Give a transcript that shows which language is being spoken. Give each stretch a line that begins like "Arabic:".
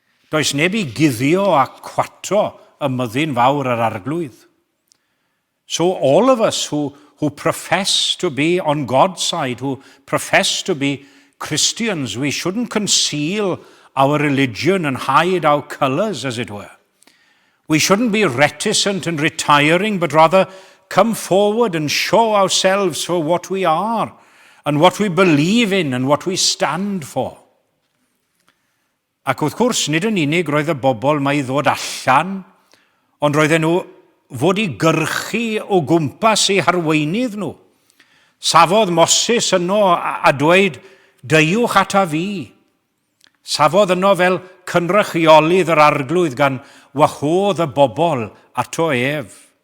Welsh: Does neb i guddio a cwato y myddin fawr yr arglwydd.
English: So all of us who profess to be on God's side, who profess to be Christians, we shouldn't conceal our religion and hide our colours, as it were. We shouldn't be reticent and retiring, but rather come forward and show ourselves for what we are and what we believe in and what we stand for.
Welsh: Ac wrth gwrs, nid yn unig roedd y bobl mae i ddod allan, ond roedden nhw fod i gyrchu o gwmpas eu harweinydd nhw. Safodd Moses yno a dweud, deiwch ata fi. Safodd yno fel cynrychiolydd yr arglwydd gan wahodd y bobl ato ef.